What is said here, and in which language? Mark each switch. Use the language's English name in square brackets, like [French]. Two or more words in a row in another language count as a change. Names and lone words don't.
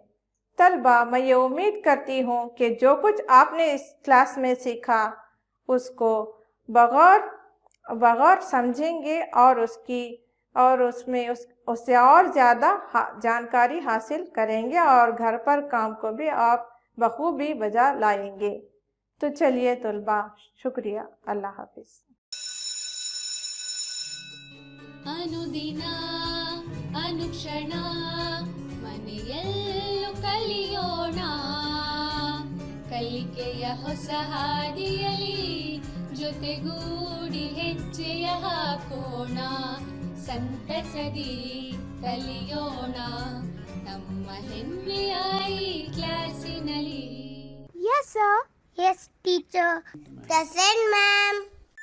[Hindi] तलबा, मैं ये उम्मीद करती हूँ कि जो कुछ आपने इस क्लास में सीखा उसको बगौर समझेंगे और उससे और ज़्यादा जानकारी हासिल करेंगे और घर पर काम को भी आप बखूबी बजा लाएंगे। तो चलिए तलबा, शुक्रिया, अल्लाह हाफिज़। [Kannada] ಅನುದಿನ ಅನುಕ್ಷಣ ಮನೆಯಲ್ಲೂ ಕಲಿಯೋಣ, ಕಲಿಕೆಯ ಹೊಸ ಹಾದಿಯಲಿ ಜೊತೆಗೂಡಿ ಹೆಜ್ಜೆಯ ಹಾಕೋಣ, ಸಂತಸದಿ ಕಲಿಯೋಣ ನಮ್ಮ ಹೆಮ್ಮೆಯ ಈ ಕ್ಲಾಸಿನಲ್ಲಿ. [English] Yes, sir. Yes, teacher. Present, ma'am.